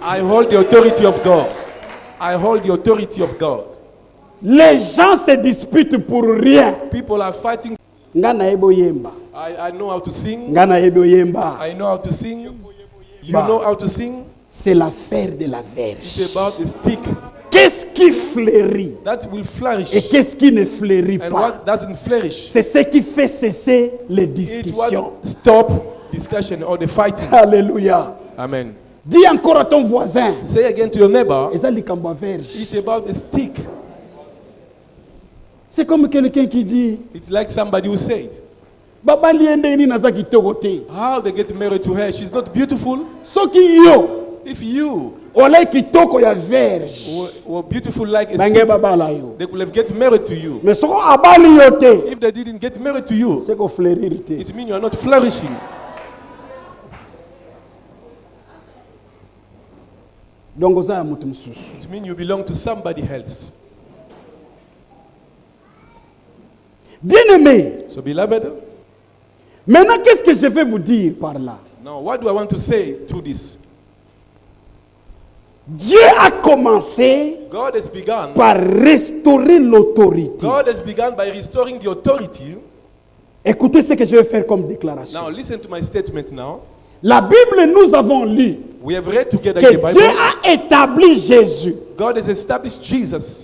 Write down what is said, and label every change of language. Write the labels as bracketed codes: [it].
[en] I hold the authority of God. I hold the authority of God. [fr] Les gens se disputent pour rien. [en] People are fighting. [ln] Nga nayebi oyemba. [en] I know how to sing. [ln] Nga nayebi oyemba. [en] I know how to sing. You Bah. know how to sing. [fr] C'est l'affaire de la verge. [en] It's about the stick [fr] Qu'est-ce qui fleurit [en] that will [fr] et [en] flourish. [fr] qu'est-ce qui ne fleurit [en] And [fr] pas? [en] what doesn't flourish, [fr] C'est ce qui fait cesser les [en] it [fr] discussions. [en] will stop discussion or the fighting. Alléluia. Amen. [fr] Dis encore à ton voisin, [en] Say again to your neighbor, [ln] eza likambo ya verge. [en] it's about the stick. [fr] C'est comme quelqu'un qui dit, [en] It's like somebody who said, [ln] babali ende nini naza kitoko te. [en] how they get married to her. She's not beautiful. [ln] Soki yo [en] If you [ln] olai kitoko ya verge, [en] were beautiful like a [ln] bange [en] stick, [ln] babala yo. [en] they could have get married to you. [ln] Mais soko abali yo te, [en] If they didn't get married to you, [ln] c'est ko fleurir te. [en] it means you are not flourishing. [ln] Donc oza ya mutu mususu. [en] It means you belong to somebody else. [fr] Bien-aimé, [en] So, beloved, [fr] maintenant qu'est-ce que je vais vous dire par là? [en] now what do I want to say through this? [fr] Dieu a commencé [en] God has begun. [fr] par restaurer l'autorité. [en] God has begun by restoring the authority. [fr] Écoutez ce que je vais faire comme déclaration. [en] Now listen to my statement now. [fr] La Bible, nous avons lu [en] We have read together [fr] que [en] in the [fr] Dieu [en] Bible. [fr] a établi Jésus [en] God has established Jesus